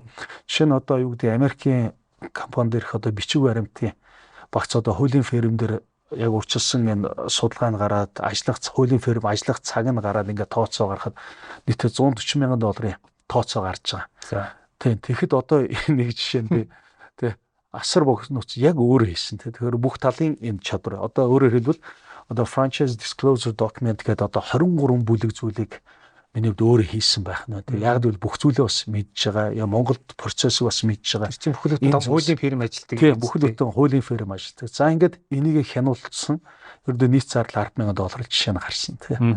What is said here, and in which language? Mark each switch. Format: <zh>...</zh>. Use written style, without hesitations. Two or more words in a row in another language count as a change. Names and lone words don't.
<mn>Жишээ нь одоо юу гэдэг Америкийн компани дээрх одоо бичиг баримтын багц одоо хуулийн ферм дээр яг урьдчилсан энэ судалгаа нь гараад хуулийн ферм ажиллах цаг нь гараад ингээд тооцоо гаргахад нийтдээ $140,000 тооцоо гарч байгаа. Тийм тэгэхэд одоо нэг жишээ нь би тий асар богиноц яг өөрөө хийсэн. Тэгэхээр бүх талын энэ чадвар одоо өөрөөр хэлбэл одоо</mn> <en>franchise disclosure document</en> <mn>гэдэг одоо 23 бүлэг зүйлийг миний хувьд өөрөө хийсэн байх нь. Тэгээ яг л бүх зүйлээ бас мэдж байгаа. Яа Монголд процессыг бас мэдж байгаа. Тэр чинь бүхэл бүтэн хуулийн фирм ажилтдаг. Тийм бүхэл бүтэн хуулийн фирм ажилтдаг. За ингээд энийг хянуулсан ердөө нийт зардал $10,000 жишээ нь гарсан тийм.</mn>